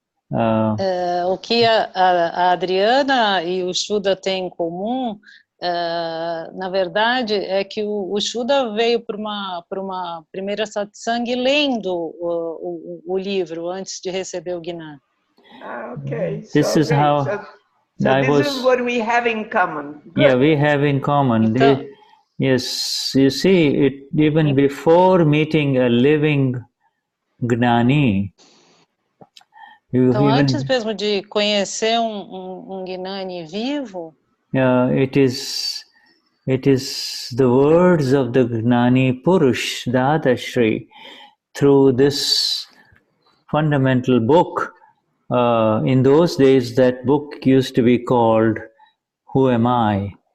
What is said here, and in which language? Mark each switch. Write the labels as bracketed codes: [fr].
[pt] O que a Adriana e o Shuddha têm em comum, na verdade, é que o Shuddha veio para uma primeira satsang lendo o livro antes de receber o Gnani. [en] Okay. This is how this is what we have in common. Good. Yeah, we have in common. [pt] Então, [en] yes, you see, even before meeting a living Gnani, [pt] então antes mesmo de conhecer um Gnani vivo, [en] it is the words of the Gnani Purush Dadashri through this fundamental book. In those days, that book used to be called Who Am I?